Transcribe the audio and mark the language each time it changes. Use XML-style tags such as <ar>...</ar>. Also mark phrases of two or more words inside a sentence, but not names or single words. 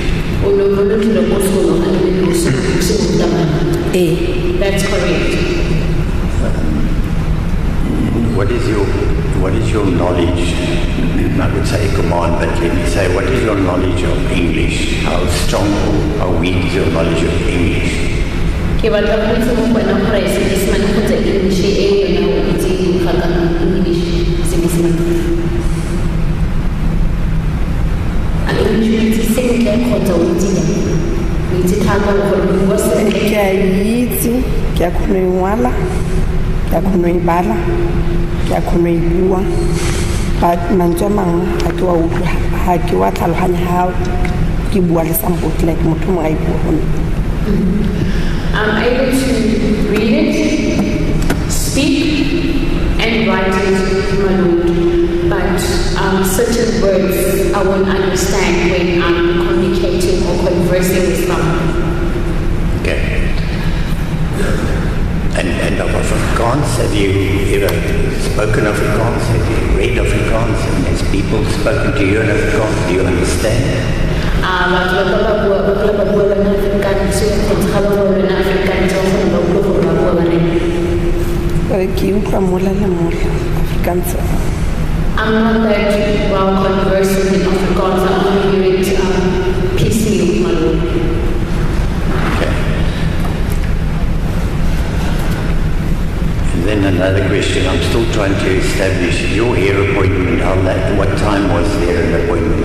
<en>That's correct. What is your knowledge? I would say command, but let me say, what is your knowledge of English? How strong or how weak is your knowledge of English?</en> <tn>Ke a itse, ke a kgona go ngwala, ke a kgona go bala, ke a kgona go bua. But mantswe a mangwe ga ke wa utlwa, ga ke wa tlhaloganya how ke bua le</tn> <en>somebody like</en> <tn>motho mongwe a e bua go nna.</tn> <en>I'm able to read it, speak, and write it, my lord. But certain words I won't understand when I'm communicating or conversing with someone. Okay. And of Afrikaans, have you ever spoken Afrikaans? Have you read Afrikaans? And has people spoken to you in Afrikaans? Do you understand?</en> <tn>Ke utlwa mola le mola Afrikaans.</tn> <en>I'm not that well conversed in Afrikaans. I only hear it piecemeal, my lord. Okay. And then another question. I'm still trying to establish your hair appointment. What time was there an appointment?</en>